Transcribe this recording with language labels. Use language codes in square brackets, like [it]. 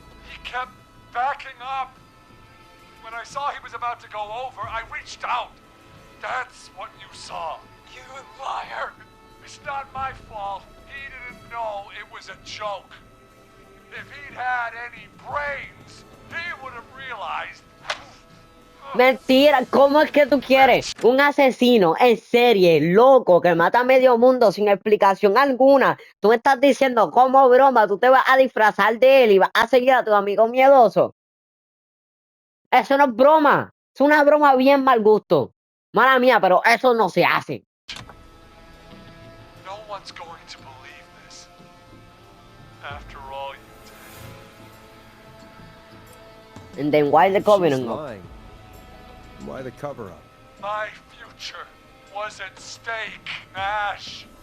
[en] He kept backing up. When I saw he was about to go over, I reached out. That's what you saw. You liar. It's not my fault. He didn't know it was a joke. If he'd had any brains, he would have realized. [es] Mentira, ¿cómo es que tú quieres un asesino en serie, loco, que mata a medio mundo sin explicación alguna? Tú me estás diciendo como broma, tú te vas a disfrazar de él y vas a seguir a tu amigo miedoso. Eso no es broma, es una broma bien mal gusto. Mala mía, pero eso no se hace. [en] No one's going to believe this. After all you did. And then why the She's Covenant? lying. Why the cover-up? My future was at stake, Nash.